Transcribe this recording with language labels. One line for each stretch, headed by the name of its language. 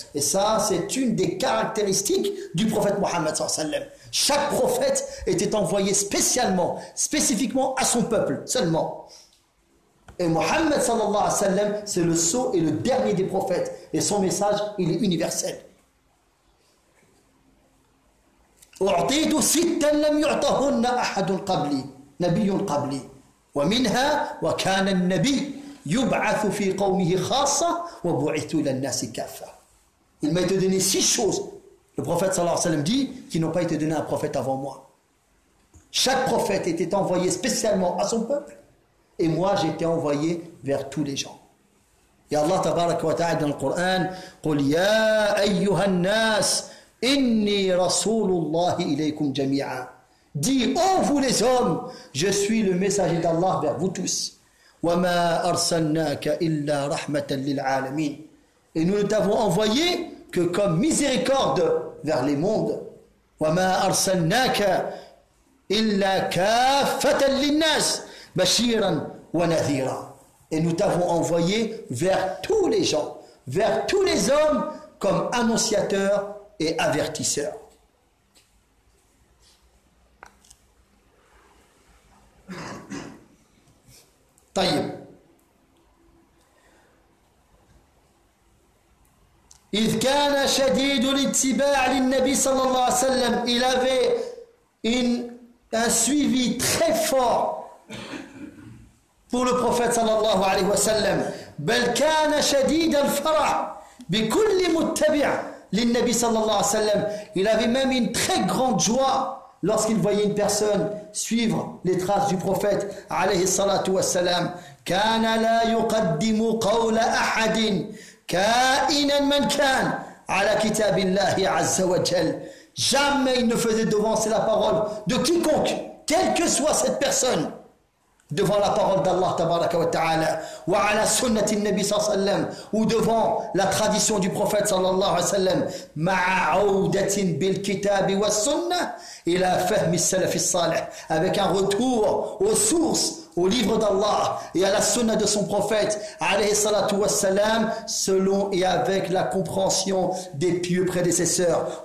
French: Et ça, c'est une des caractéristiques du prophète Muhammad sallallahu alayhi wa sallam. Chaque prophète était envoyé spécifiquement à son peuple seulement. Et Muhammad sallallahu alayhi wa sallam, c'est le sceau et le dernier des prophètes. Et son message, il est universel.
Arabic: أعطيت ستا لم يعطهن أحد قبلي نبي قبلي ومنها وكان النبي يبعث في قومه خاصة وبعث إلى الناس كافة.
French: Il m'a été donné six choses. Le prophète sallallahu alayhi wa sallam dit qu'ils n'ont pas été donnés à un prophète avant moi. Chaque prophète était envoyé spécialement à son peuple et moi j'étais envoyé vers tous les gens. Et Allah tabarak wa ta'ala dans le Coran,
Arabic: قل يا أيها الناس إني رسول الله إليكم جميعا.
French: Dis, ô vous les hommes, je suis le messager d'Allah vers vous tous.
Arabic: وما أرسلناك إلا رحمة للعالمين.
French: Et nous ne t'avons envoyé que comme miséricorde vers les mondes.
Arabic: وَمَا أَرْسَلْنَاكَ إِلَّا كَافَةً لِلنَّاسِ بَشِيرًا وَنَذِيرًا.
French: Et nous t'avons envoyé vers tous les gens, vers tous les hommes, comme annonciateur et avertisseur.
Arabic: طيب. إذ كان شديد الاتباع للنبي صلى الله عليه وسلم.
French: Il avait un suivi très fort pour le prophète صلى الله عليه وسلم.
Arabic: بل كان شديد الفرح بكل متبع للنبي صلى الله عليه وسلم.
French: Il avait même une très grande joie lorsqu'il voyait une personne suivre les traces du prophète عليه الصلاة والسلام.
Arabic: كان لا يقدم قول أحد كائنا من كان على كتاب الله عز وجل.
French: Jamais il ne faisait devancer la parole de quiconque, quelle que soit cette personne, devant la parole d'Allah tabaraka wa ta'ala, ou à la sunnah du Nabi sallallahu alayhi wa sallam, ou devant la tradition du prophète sallallahu alayhi wa sallam.
Arabic: Ma'a audatin bil kitab wa sunnah ila fahmi salaf salih,
French: avec un retour aux sources, au livre d'Allah et à la sunnah de son prophète alayhi salatu wa salam, selon et avec la compréhension des pieux prédécesseurs.